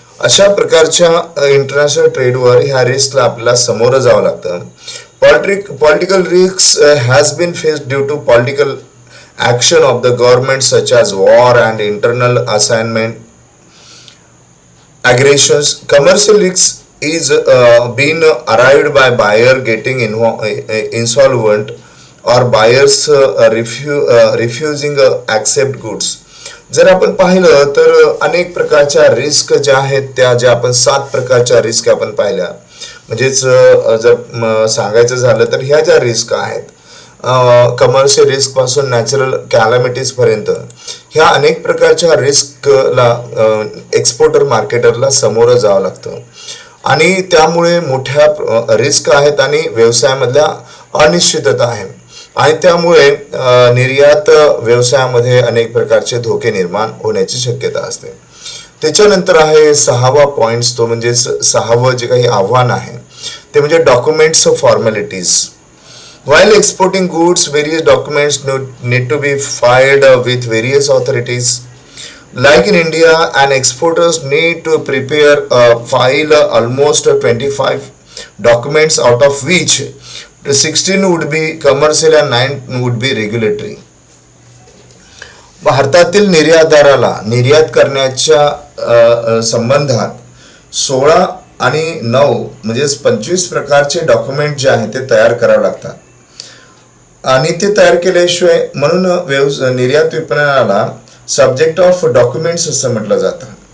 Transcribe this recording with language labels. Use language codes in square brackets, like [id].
[mr] अशा प्रकारच्या इंटरनॅशनल ट्रेडवर ह्या रिस्कला आपल्याला सामोरं जावं लागतं. [en] Political risk has been faced due to political action of the government such as war and internal assignment aggressions. Commercial risk is being arrived by buyer getting insolvent or buyers refusing accept goods. [mr] जर आपण पाहिलं तर अनेक प्रकारच्या risk ज्या आहेत त्या ज्या आपण 7 प्रकारच्या रिस्क आपण पाहिल्या. म्हणजेच जर सांगायचं झालं तर ह्या ज्या रिस्क आहेत कमर्शियल रिस्क पासून नॅचरल कॅलॅमिटीज पर्यंत, ह्या अनेक प्रकारच्या रिस्कला एक्सपोर्टर मार्केटरला सामोरं जावं लागतं. आणि त्यामुळे मोठ्या रिस्क आहेत आणि व्यवसायामधल्या अनिश्चितता आहे. आणि त्यामुळे निर्यात व्यवसायामध्ये अनेक प्रकारचे धोके निर्माण होण्याची शक्यता असते. त्याच्यानंतर आहे 6वा पॉइंट, तो म्हणजे 6वं जे काही आव्हान आहे ते म्हणजे documents formalities. [en] While exporting goods, various documents need to be filed with various authorities. Like in India, an exporters need to file almost 25 documents, out of which 16 would be commercial and 9 would be regulatory. [mr] भारतातील निर्यातदाराला निर्यात करण्याच्या संबंधात 16 आणि 9 म्हणजे 25 प्रकारचे document जे आहेत ते तयार करावे लागतात. आणि ते तयार केल्याशिवाय म्हणून निर्यात विपणनाला [en] subject of documents [mr] असं म्हटलं जातं.